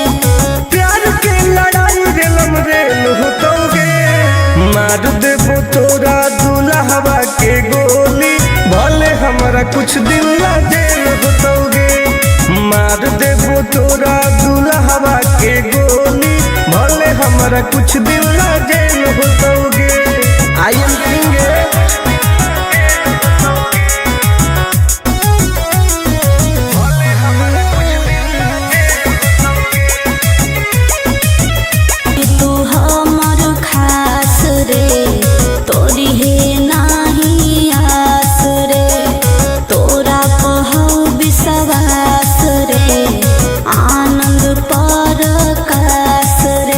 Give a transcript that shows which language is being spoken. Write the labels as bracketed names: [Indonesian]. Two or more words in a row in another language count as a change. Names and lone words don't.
[Maithili] प्यार के लड़ाई रेलम रेल होतोगे मार देबो तोरा दुल्हवा के गोली भले हमारा कुछ दिन ला जेल होतोगे मार देबो तोरा दुल्हवा के गोली भले हमारा कुछ दिन ला जेल होतोगे [English] I am king [Maithili] तू हमर खास रे तोरी है नाही आस रे तोरा कहौ विश्वास रे आनंद परकाश रे